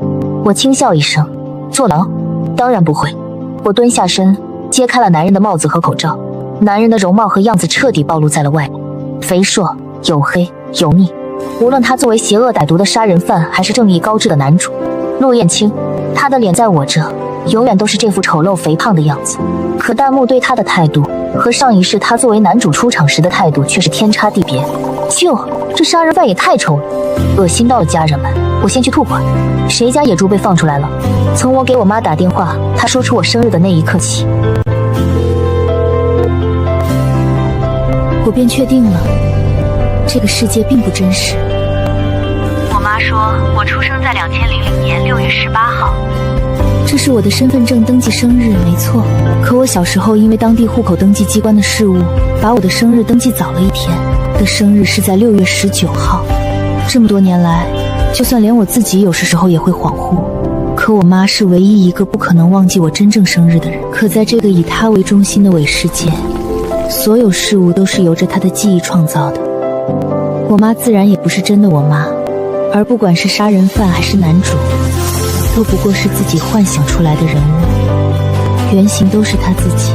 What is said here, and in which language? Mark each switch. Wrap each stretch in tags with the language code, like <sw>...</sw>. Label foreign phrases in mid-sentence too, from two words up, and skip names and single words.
<zh>我輕笑一聲，坐牢？當然不會。我蹲下身，揭開了男人的帽子和口罩，男人的容貌和樣子徹底暴露在了外面，肥碩、黝黑、油膩。無論他作為邪惡歹毒的殺人犯，還是正義高致的男主陸燕青，他的臉在我這永遠都是這副醜陋肥胖的樣子，可彈幕對他的態度和上一世他作為男主出場時的態度卻是天差地別。這殺人犯也太醜了，惡心到了家人們，我先去吐会兒。誰家野豬被放出來了？從我給我媽打電話，她說出我生日的那一刻起，我便確定了，這個世界並不真實。我媽說我出生在2000年6月18號。這是我的身份證登記生日，沒錯。可我小時候因為當地戶口登記機關的事務，把我的生日登記早了1天，的生日是在6月19號。這麼多年來，就算連我自己有時候也會恍惚，可我媽是唯一一個不可能忘記我真正生日的人。可在這個以她為中心的偽世界，所有事物都是由着她的記憶創造的。我媽自然也不是真的我媽， 而不管是殺人犯還是男主，都不過是自己幻想出来的人物，原型都是他自己。</zh>